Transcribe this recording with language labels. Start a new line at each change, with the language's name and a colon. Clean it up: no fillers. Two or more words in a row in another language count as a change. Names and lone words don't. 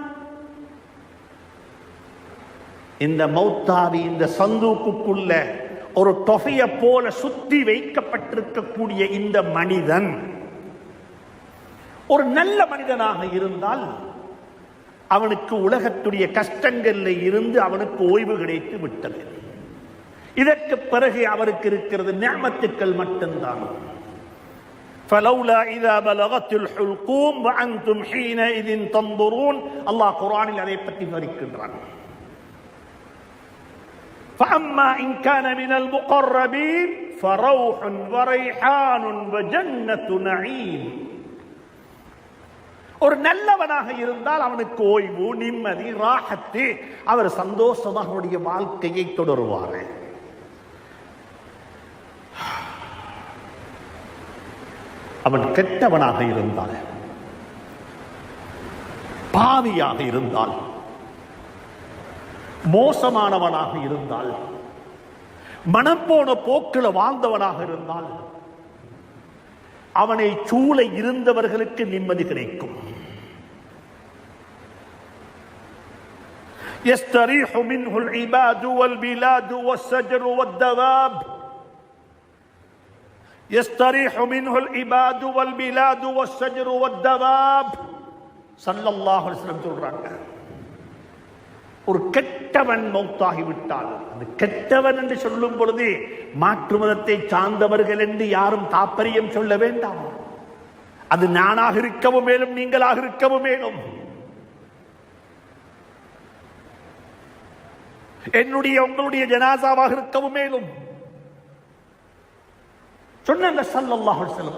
Tamil: இந்த மௌத்தாவி இந்த சந்தூக்குக்குள்ள ஒரு தொகையை போல சுத்தி வைக்கப்பட்டிருக்கக்கூடிய இந்த மனிதன் ஒரு நல்ல மனிதனாக இருந்தால் அவனுக்கு உலகத்துடைய கஷ்டங்கள்ல இருந்து அவனுக்கு ஓய்வு கிடைத்து விட்டது. இதற்கு பிறகு அவருக்கு இருக்கிறது நிஅமத்துக்கள் மட்டும்தான்.
Arabic: فلولا إذا بلغت الحلقوم وأنتم حينئذ تنظرون.
Tamil: அல்லாஹ் குர்ஆனில் அதை பற்றி விவரிக்கின்றான்.
Arabic: فأما إن كان من المقربين فروح وريحان وجنة نعيم.
Tamil: ஒரு நல்லவனாக இருந்தால் அவனுக்கு ஓய்வு, நிம்மதி, ராஹத்து, அவர் சந்தோஷமாக அவருடைய வாழ்க்கையை தொடருவார். அவன் கெட்டவனாக இருந்தால், பாவியாக இருந்தால், மோசமானவனாக இருந்தால், மனம் போன போக்கில் வாழ்ந்தவனாக இருந்தால் அவனை சூழ இருந்தவர்களுக்கு நிம்மதி கிடைக்கும்.
Arabic: يستريح منه العباد والبلاد والشجر والدواب. يستريح منه العباد والبلاد والشجر والدواب. صلى الله عليه وسلم சொல்றாங்க.
Tamil: ஒரு கெட்டவன் மௌத்தாகி விட்டால், அந்த கெட்டவன் என்று சொல்லும் பொழுது மாற்று மதத்தை சார்ந்தவர்கள் என்று யாரும் தாற்பயம் சொல்ல வேண்டாம். அது நானாக இருக்கவும் மேலும், நீங்களாக இருக்கவும் மேலும், என்னுடைய உங்களுடைய ஜனாசாவாக இருக்கவும் மேலும் சொன்னாங்க
Arabic: صلى الله عليه وسلم.